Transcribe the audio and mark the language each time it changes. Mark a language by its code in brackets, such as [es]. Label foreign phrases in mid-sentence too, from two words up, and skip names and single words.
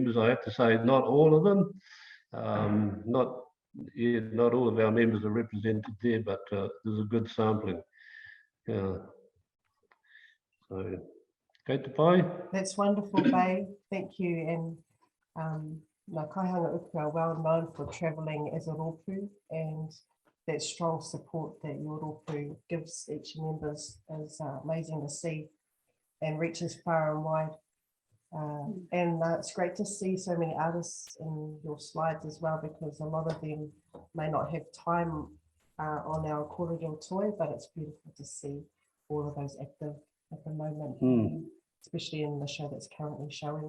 [en] I have to say, not all of them. Not all of our members are represented there, but there's a good sampling. So, great to buy. That's wonderful, Baye. Thank you. And [mi] ngā kaihanga uku [en] are well known for travelling as a rōpū, and that strong support that your rōpū gives each member is amazing to see and reaches far and wide. And it's great to see so many artists in your slides as well, because a lot of them may not have time on our [mi] Korero toi, [en] but it's beautiful to see all of those active at the moment, especially in the show that's currently showing.